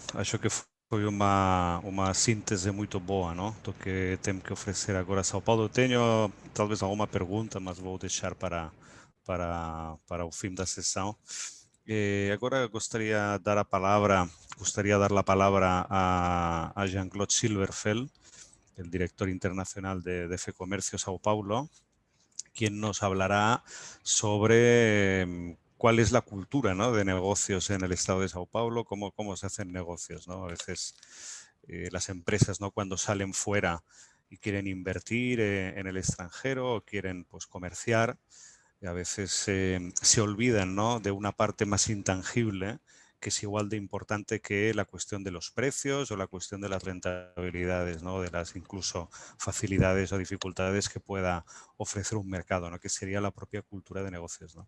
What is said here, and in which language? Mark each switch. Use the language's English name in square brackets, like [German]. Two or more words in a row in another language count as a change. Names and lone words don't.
[Portuguese] Acho que foi uma síntese muito boa, não? Do que temos que oferecer agora a São Paulo. Tenho talvez alguma pergunta, mas vou deixar para o fim da sessão. Agora gostaria de dar a palavra a Jean-Claude Silverfeld, [Spanish] el director internacional de FEComercio São Paulo, quien nos hablará sobre cuál es la cultura, ¿no?, de negocios en el estado de Sao Paulo, cómo se hacen negocios, ¿no? A veces las empresas, ¿no?, cuando salen fuera y quieren invertir en el extranjero o quieren, pues, comerciar, y a veces se olvidan, ¿no?, de una parte más intangible que es igual de importante que la cuestión de los precios o la cuestión de las rentabilidades, ¿no?, de las incluso facilidades o dificultades que pueda ofrecer un mercado, ¿no?, que sería la propia cultura de negocios, ¿no?